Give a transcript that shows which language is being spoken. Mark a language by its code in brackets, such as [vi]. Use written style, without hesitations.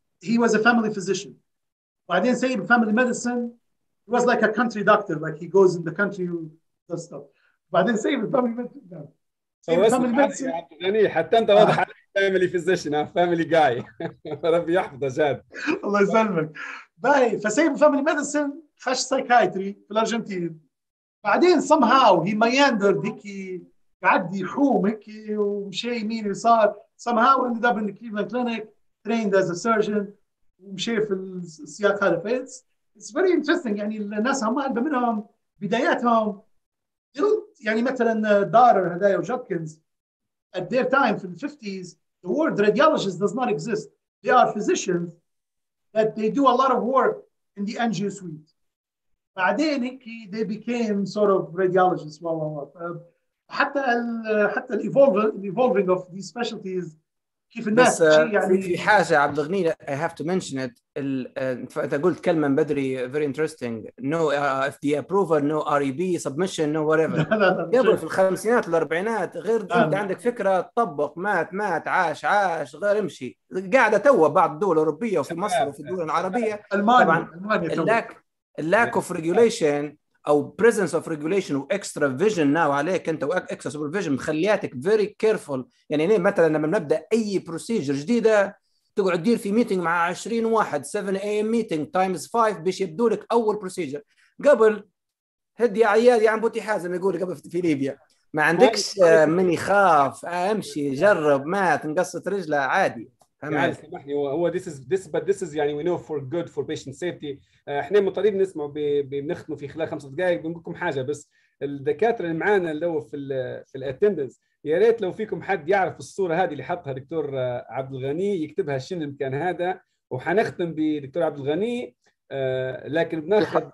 [en] He was a family physician. [ar] بعدين سيب [en] family medicine. He was like a country doctor, like he goes in the country and does stuff. [ar] بعدين سيب family medicine. غني حتى انت واضح عليك family physician family guy. ربي يحفظه جاد. الله يسلمك. باي فسيب family medicine خش psychiatry في الارجنتين. بعدين [en] somehow he meandered [ar] هيك قعد يحوم هيك ومشي يمين ويسار. [en] somehow ended up in the Cleveland Clinic, trained as a surgeon [ar] ومشي في السياق هذا. [en] It's very interesting. [ar] يعني الناس هم منهم بداياتهم يعني مثلا دارر هدايا وجوتكنز [en] at their time [ar] في ال 50s [en] the word radiologist does not exist. They are physicians that they do a lot of work in the angio suite. بعدين هيك they became sort of radiologists. حتى ال evolving of these specialties [ar] كيف الناس بس شيء يعني في حاجه عبد الغني [en] I have to mention it. [ar] انت قلت كلمه من بدري very interesting. [en] No FDA approval, no REB submission, no whatever. [ar] قبل في الخمسينات والاربعينات غير انت عندك فكره تطبق مات عاش غير امشي قاعده تو بعض الدول الاوروبيه وفي مصر وفي الدول العربيه. طبعا اللاك اوف ريجوليشن او بريزنس اوف ريجوليشن واكسترا فيجن ناو عليك انت واكسترا سوبرفيجن مخلياتك فيري كيرفول. يعني مثلا لما بنبدا اي بروسيجر جديده تقعد تدير في ميتنج مع 20 واحد 7 AM ميتنج تايمز 5 باش يبدوا لك اول بروسيجر. قبل هدي يا عيال يا عم بوتي حازم يقول قبل في ليبيا ما عندكش من يخاف امشي جرب ما تنقصت رجله عادي. [en] يعني سامحني هو this is يعني we know for good for patient safety. [ar] احنا مضطرين نسمع بنختموا في خلال 5 دقائق. بنقول لكم حاجه بس الدكاتره اللي معانا اللي هو في الاتندنس يا ريت لو فيكم حد يعرف الصوره هذه اللي حطها دكتور عبد الغني يكتبها شنو المكان هذا. وحنختم بدكتور عبد الغني لكن بناخذ